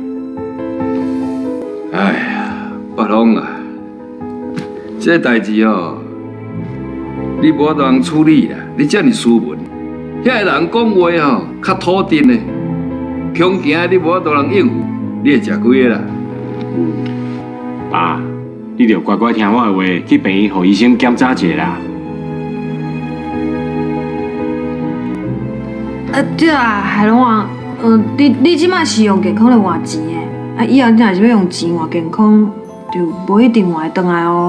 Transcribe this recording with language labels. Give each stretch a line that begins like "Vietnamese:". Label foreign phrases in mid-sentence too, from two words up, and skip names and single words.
Min Nan Chinese: 哎呀，北龙啊，这代志哦，你无当处理啦，你遮尔斯文，遐个人讲话吼较土定的，恐惊你无当人应付。你会食几个啦？爸，你着乖乖听我的话，去病院，互医生检查一下啦。对啊，海龙王，你即马是用健康来换钱的，啊，以后你若是要用钱换健康，就无一定换得回来哦。